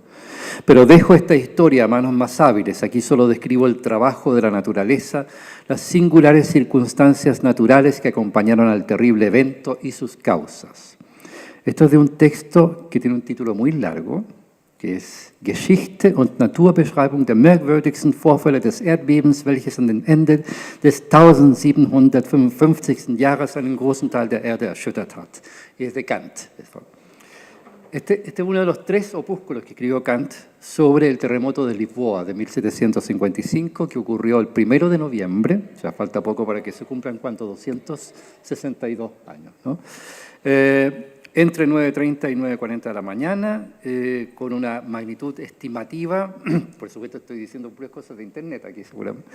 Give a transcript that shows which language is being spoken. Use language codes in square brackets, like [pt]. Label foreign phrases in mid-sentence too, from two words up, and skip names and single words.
[es] Pero dejo esta historia a manos más hábiles. Aquí solo describo el trabajo de la naturaleza, las singulares circunstancias naturales que acompañaron al terrible evento y sus causas. Esto es de un texto que tiene un título muy largo, que es Geschichte und Naturbeschreibung der merkwürdigsten Vorfälle des Erdbebens, welches an den Ende des 1755. Jahres einen großen Teil der Erde erschüttert hat. Y es de Kant. Este es uno de los 3 opúsculos que escribió Kant sobre el terremoto de Lisboa de 1755, que ocurrió el 1 de noviembre, ya falta poco para que se cumplan, ¿cuánto? 262 años, ¿no? Entre 9:30 y 9:40 de la mañana, con una magnitud estimativa, por supuesto estoy diciendo puras cosas de internet aquí seguramente,